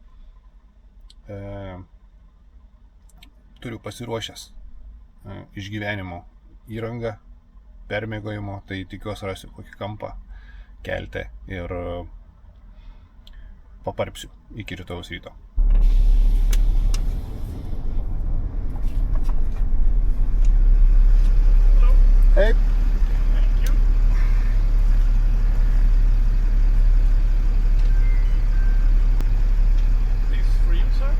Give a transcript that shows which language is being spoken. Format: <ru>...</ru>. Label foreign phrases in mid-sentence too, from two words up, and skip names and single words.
<lt>Turiu pasiruošęs išgyvenimo įrangą, permiegojimo, tai tikiuosi rasiu kokį kampą kelte ir paparpsiu iki rytojaus ryto.</lt> <en>Hey. Thank you. This is for you, sir.</en>